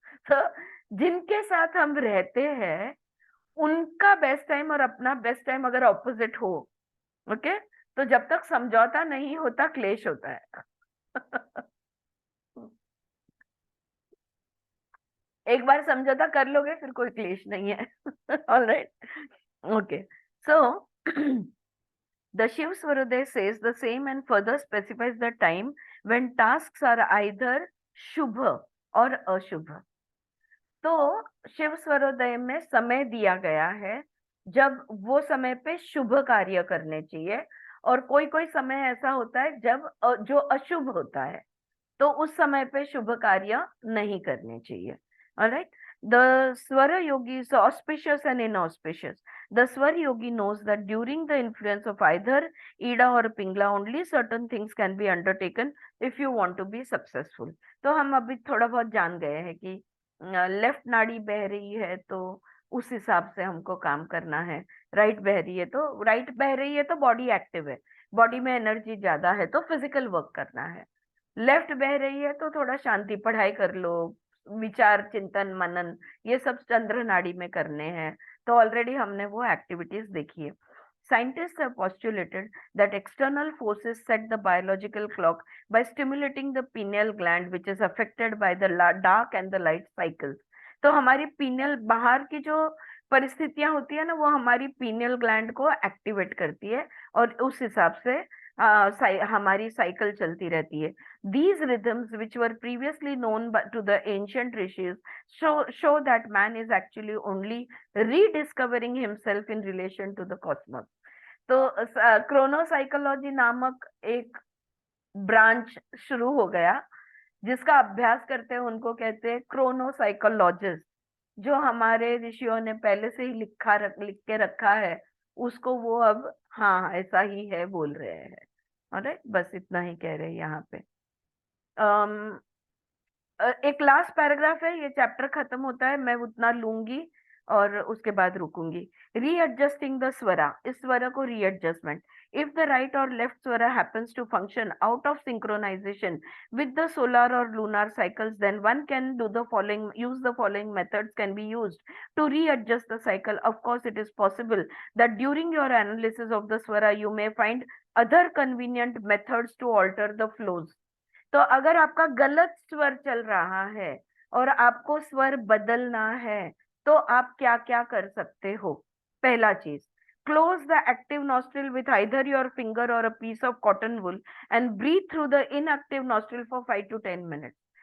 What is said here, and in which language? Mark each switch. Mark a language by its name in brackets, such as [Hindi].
[Hindi] तो जिनके साथ हम रहते हैं उनका बेस्ट टाइम और अपना बेस्ट टाइम अगर ऑपोजिट हो, ओके, तो जब तक समझौता नहीं होता क्लेश होता है। एक बार समझौता कर लोगे फिर कोई क्लेश नहीं है। [English] Alright, okay, so the Shiv Swaroday says the same and further specifies the time when tasks are either Shubha or Ashubha. [Hindi] तो शिव स्वरोदय में समय दिया गया है जब वो समय पे शुभ कार्य करने चाहिए, और कोई कोई समय ऐसा होता है जब जो अशुभ होता है, तो उस समय पे शुभ कार्य नहीं करने चाहिए। Alright, [English] The Swara yogi is auspicious and inauspicious. The Swar yogi knows that during the influence of either Ida or Pingla, only certain things can be undertaken if you want to be successful. [Hindi] तो हम अभी थोड़ा बहुत जान गए हैं कि left नाड़ी बह रही है तो उस हिसाब से हमको काम करना है, राइट बह रही है तो राइट बह रही है तो बॉडी एक्टिव है, बॉडी में एनर्जी ज्यादा है तो फिजिकल वर्क करना है, लेफ्ट बह रही है तो थोड़ा शांति पढ़ाई कर लो, विचार चिंतन मनन ये सब चंद्र नाड़ी में करने हैं। तो ऑलरेडी हमने वो एक्टिविटीज देखी है। [English] Scientists have postulated that external forces set the biological clock by stimulating the pineal gland, which is affected by the dark and the light cycles. [Hindi] तो हमारी pineal बाहर की जो परिस्थितियां होती है ना वो हमारी pineal gland को एक्टिवेट करती है और उस हिसाब से हमारी साइकिल चलती रहती है। [English] These rhythms, which were previously known to the ancient rishis, show that man is actually only rediscovering himself in relation to the cosmos. [Hindi] तो क्रोनोसाइकोलॉजी नामक एक ब्रांच शुरू हो गया जिसका अभ्यास करते हैं, उनको कहते हैं क्रोनोसाइकोलॉजिस्ट। जो हमारे ऋषियों ने पहले से ही लिख के रखा है उसको वो अब हाँ ऐसा ही है बोल रहे हैं। ऑलराइट, बस इतना ही कह रहे हैं यहाँ पे। एक लास्ट पैराग्राफ है, ये चैप्टर खत्म होता है, मैं उतना लूंगी और उसके बाद रुकूंगी। [English] readjusting the swara, [Hindi] इस स्वरा को readjustment. [English] If the right or left swara happens to function out of synchronization with the solar or lunar cycles, then one can use the following methods can be used to readjust the cycle. Of course, it is possible that during your analysis of the swara, you may find other convenient methods to alter the flows. [Hindi] तो अगर आपका गलत स्वर चल रहा है और आपको स्वर बदलना है तो आप क्या क्या कर सकते हो। पहला चीज, [English] close the active nostril with either your finger or a piece of cotton wool and breathe through the inactive nostril for 5 to 10 minutes.